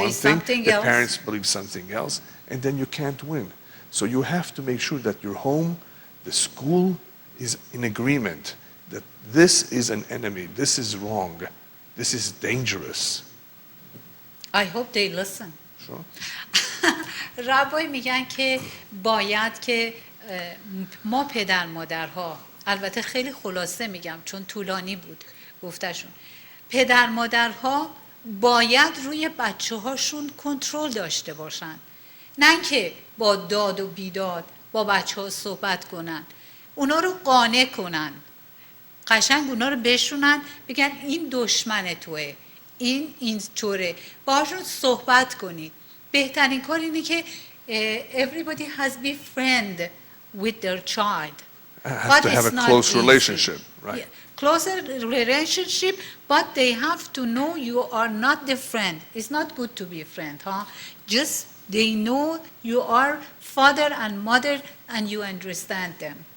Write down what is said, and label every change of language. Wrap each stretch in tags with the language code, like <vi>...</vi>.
<en>one thing, something the else. parents believe something else, and then you can't win. So you have to make sure that your home, the school, is in agreement that this is an enemy, this is wrong, this is dangerous. I hope they listen. Sure.</en> <fa>ربای میگن که باید که ما پدر مادرها، البته خیلی خلاصه میگم چون طولانی بود گفتشون، پدر مادرها باید روی بچه هاشون کنترل داشته باشن، نه که با داد و بیداد با بچه ها صحبت کنن، اونا رو قانع کنن، قشنگ اونا رو بشونن بگن این دشمن توه، این طوره، باهاشون صحبت کنید. بهترین کار اینه که</fa> <en>everybody has be friend with their child. Have to have a close relationship, right? Yeah. Closer relationship, but they have to know you are not the friend. It's not good to be a friend, huh? Just they know you are father and mother and you understand them.</en>